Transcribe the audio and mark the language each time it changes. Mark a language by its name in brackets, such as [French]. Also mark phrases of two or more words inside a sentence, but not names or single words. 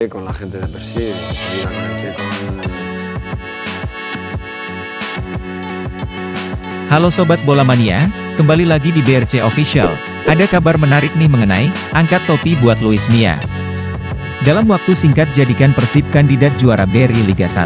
[Spanish] con la gente de Persib, enseguida conecté con... [Indonesian] Halo Sobat Bola Mania, kembali lagi di BRC Official. Ada kabar menarik nih mengenai angkat topi buat Luis Mia. Dalam waktu singkat jadikan Persib kandidat juara BRI Liga 1.